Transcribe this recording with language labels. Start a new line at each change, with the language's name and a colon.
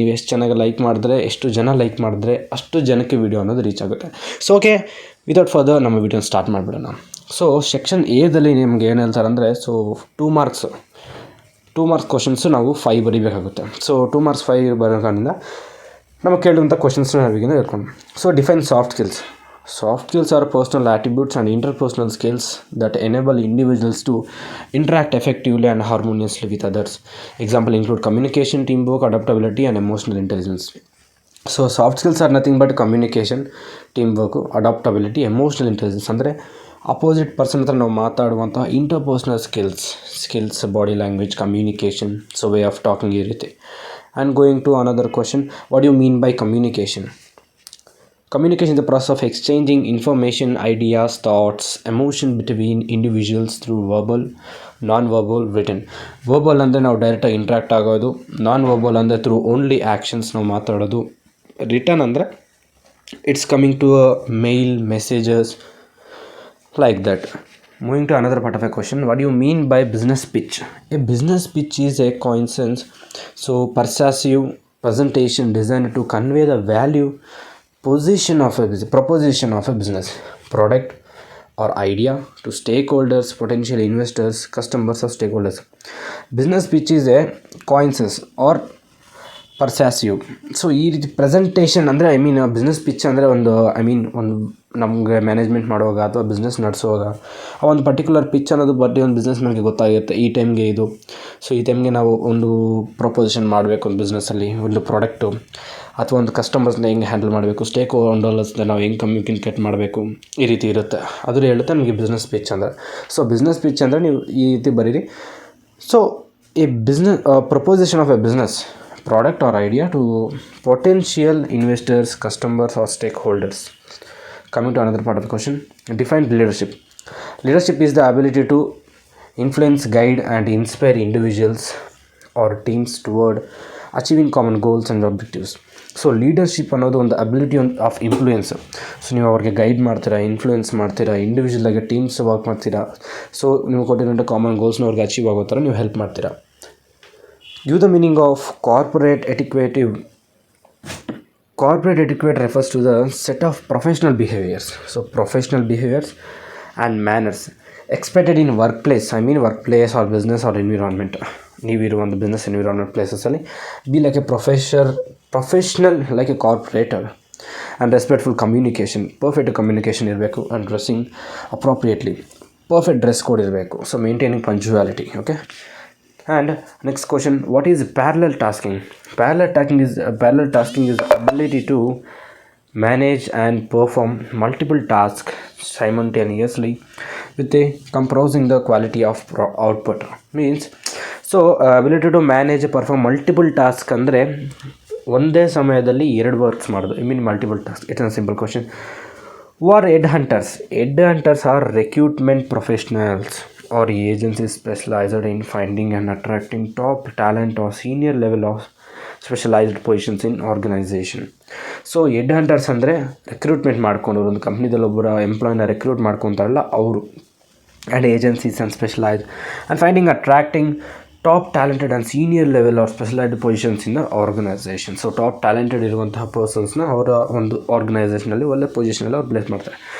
Kannada: ನೀವು ಎಷ್ಟು ಚೆನ್ನಾಗಿ ಲೈಕ್ ಮಾಡಿದ್ರೆ, ಎಷ್ಟು ಜನ ಲೈಕ್ ಮಾಡಿದ್ರೆ ಅಷ್ಟು ಜನಕ್ಕೆ ವಿಡಿಯೋ ಅನ್ನೋದು ರೀಚ್ ಆಗುತ್ತೆ. ಸೊ ಓಕೆ, ವಿತೌಟ್ ಫರ್ದರ್ ನಮ್ಮ ವಿಡಿಯೋನ ಸ್ಟಾರ್ಟ್ ಮಾಡಿಬಿಡೋಣ. ಸೊ ಸೆಕ್ಷನ್ ಎದಲ್ಲಿ ನಿಮ್ಗೆ ಏನು ಹೇಳ್ತಾರೆ ಅಂದರೆ, ಸೊ 2 ಮಾರ್ಕ್ಸ್ ಕ್ವಶನ್ಸು ನಾವು 5 ಬರೀಬೇಕಾಗುತ್ತೆ. ಸೊ 2 ಮಾರ್ಕ್ಸ್ 5 ಬರೋದ್ರಿಂದ ನಮಗೆ ಕೇಳುವಂಥ ಕ್ವಶನ್ಸ್ನ ನಾವೀಗಿಂದ ಹೇಳ್ಕೊಂಡು.
English: So define soft skills. Soft skills are personal attributes and interpersonal skills that enable individuals to interact effectively and harmoniously with others. Example include communication, teamwork, adaptability, and emotional intelligence. So soft skills are nothing but communication, teamwork, adaptability, emotional intelligence.
Kannada: ಅಂದರೆ opposite person ಹತ್ರ ನಾವು ಮಾತಾಡುವಂಥ interpersonal skills, body language, communication,
English: so way of talking
Kannada: ಈ ರೀತಿ.
English: And going to another question, what you mean by communication? Communication is the process of exchanging information, ideas, thoughts, emotion between individuals through verbal, non-verbal, written.
Kannada: Verbal ಅಂದರೆ ನಾವು ಡೈರೆಕ್ಟಾಗಿ interact ಆಗೋದು, non-verbal ಅಂದರೆ through only actions ನಾವು ಮಾತಾಡೋದು, return ಅಂದರೆ
English: it's coming to mail,
Kannada: messages,
English: like that. Moving to another part of a question, what do you mean by business pitch? A business pitch is a coincidence, so persuasive presentation designed to convey the value proposition of a business product or idea to stakeholders, potential investors, customers or stakeholders. Business pitch is a coincidence or persuasive.
Kannada: So ಈ ರೀತಿ presentation ಅಂದರೆ business pitch ಅಂದರೆ ಒಂದು ನಮಗೆ management ಮಾಡುವಾಗ ಅಥವಾ business ನಡೆಸುವಾಗ ಆ ಒಂದು ಪರ್ಟಿಕ್ಯುಲರ್ ಪಿಚ್ ಅನ್ನೋದು ಒಂದು ಬಿಸ್ನೆಸ್ ಮ್ಯಾನ್ಗೆ ಗೊತ್ತಾಗುತ್ತೆ. ಈ ಟೈಮ್ಗೆ ಇದು, ಸೊ ಈ ಟೈಮ್ಗೆ ನಾವು ಒಂದು ಪ್ರಪೋಸಿಷನ್ ಮಾಡಬೇಕು ಒಂದು ಬಿಸ್ನೆಸ್ಸಲ್ಲಿ, ಒಂದು ಪ್ರಾಡಕ್ಟು ಅಥವಾ ಒಂದು ಕಸ್ಟಮರ್ಸ್ನ ಹೆಂಗೆ ಹ್ಯಾಂಡಲ್ ಮಾಡಬೇಕು, ಸ್ಟೇಕ್ ಹೋಲ್ಡರ್ಸ್ನ ನಾವು ಹೆಂಗೆ ಕಮ್ಯುನಿಕೇಟ್ ಮಾಡಬೇಕು, ಈ ರೀತಿ ಇರುತ್ತೆ. ಅದು ಹೇಳುತ್ತೆ ನಮಗೆ ಬಿಸ್ನೆಸ್ ಪಿಚ್ ಅಂದರೆ. ಸೊ ಬಿಸ್ನೆಸ್ ಪಿಚ್ ಅಂದರೆ ನೀವು ಈ ರೀತಿ ಬರೀರಿ.
English: So ಈ proposition of a business product or idea to potential investors, customers or stakeholders. Coming to another part of the question, define leadership. Leadership is the ability to influence, guide and inspire individuals or teams toward achieving common goals and objectives.
Kannada: So leadership ಅನ್ನೋದು ಒಂದು
English: Ability of influence.
Kannada: So ನೀವು ಅವ್ರಿಗೆ guide ಮಾಡ್ತೀರಾ, influence ಮಾಡ್ತೀರಾ, ಇಂಡಿವಿಜುವಲಾಗಿ teams work ಮಾಡ್ತೀರಾ. So ನೀವು ಕೊಟ್ಟಿರೋಂಥ common ಗೋಲ್ಸ್ನ ಅವ್ರಿಗೆ achieve ಆಗೋ ಥರ ನೀವು ಹೆಲ್ಪ್ ಮಾಡ್ತೀರಾ.
English: Give the meaning of corporate etiquette. Corporate etiquette refers to the set of professional behaviors. So professional behaviors and manners expected in workplace. Workplace or business or environment.
Kannada: ನೀವಿರುವ ಒಂದು business environment ಪ್ಲೇಸಸಲ್ಲಿ
English: be like a professional like a corporator. And respectful communication. Perfect communication ಇರಬೇಕು. And dressing appropriately. Perfect dress code ಇರಬೇಕು. So maintaining punctuality. Okay, and next question, what is parallel tasking? Parallel tasking is ability to manage and perform multiple tasks simultaneously with a compromising the quality of output. Means, so ability to manage perform multiple tasks
Kannada: ಅಂದರೆ ಒಂದೇ ಸಮಯದಲ್ಲಿ ಎರಡು works ಮಾಡೋದು.
English: Multiple task. It's a simple question. Who are headhunters? Headhunters are recruitment professionals or agencies specialized in finding and attracting top talent or senior level of specialised positions in organisation.
Kannada: So head hunters ಅಂದರೆ recruitment ಮಾಡ್ಕೊಂಡು ಒಂದು ಕಂಪ್ನಿದಲ್ಲಿ ಒಬ್ಬರ ಎಂಪ್ಲಾಯ್ನ recruit ಮಾಡ್ಕೊತಾರಲ್ಲ ಅವರು.
English: And agencies and specialised and finding attracting top talented and senior level or specialised positions in the organisation.
Kannada: So top talented ಇರುವಂತಹ ಪರ್ಸನ್ಸ್ನ ಅವರ ಒಂದು ಆರ್ಗನೈಸೇಷನಲ್ಲಿ ಒಳ್ಳೆ ಪೊಸಿಷನಲ್ಲಿ ಅವ್ರು ಪ್ಲೇಸ್ ಮಾಡ್ತಾರೆ.